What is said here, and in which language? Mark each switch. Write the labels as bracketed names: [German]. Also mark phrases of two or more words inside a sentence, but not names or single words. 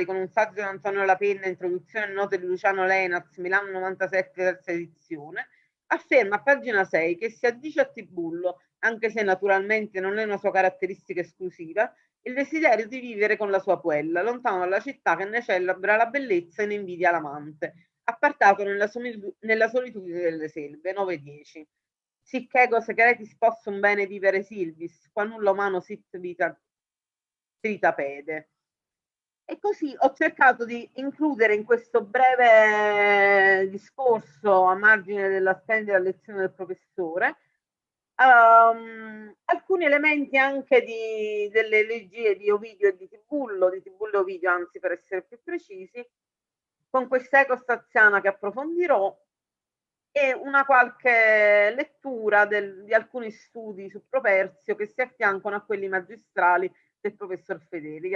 [Italian] con un saggio di Antonio alla penna, introduzione e note di Luciano Lenaz, Milano 97, terza edizione, afferma a pagina 6 che si addice a Tibullo, anche se naturalmente non è una sua caratteristica esclusiva, il desiderio di vivere con la sua puella, lontano dalla città che ne celebra la bellezza e ne invidia l'amante, appartato nella solitudine delle selve, 9-10. [Latin] Sicché ego secretis possum bene vivere silvis, qua nulla umano sit vita pede. [Italian] E così ho cercato di includere in questo breve discorso, a margine della splendida lezione del professore, alcuni elementi anche delle elegie di Ovidio e di Tibullio e Ovidio, anzi, per essere più precisi, con questa eco staziana che approfondirò, e una qualche lettura di alcuni studi su Properzio che si affiancano a quelli magistrali del professor Fedeli.